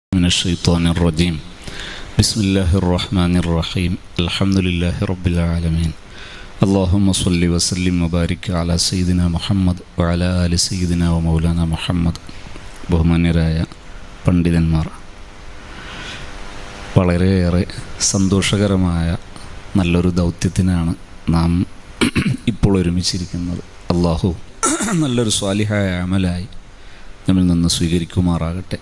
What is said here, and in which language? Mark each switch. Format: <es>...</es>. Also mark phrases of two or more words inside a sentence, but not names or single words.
<ar>من الشيطان الرجيم بسم الله الرحمن الرحيم الحمد لله رب العالمين اللهم صل وسلم وبارك على سيدنا محمد وعلى آل سيدنا ومولانا محمد.</ar> <ml>ബഹുമാന്യരായ പണ്ഡിതന്മാർ, വളരെയേറെ സന്തോഷകരമായ നല്ലൊരു ദൗത്യത്തിനാണ് നാം ഇപ്പോൾ ഒരുമിച്ചിരിക്കുന്നത്. അള്ളാഹു നല്ലൊരു സ്വാലിഹായ അമലായി നമ്മിൽ നിന്ന് സ്വീകരിക്കുമാറാകട്ടെ.</ml>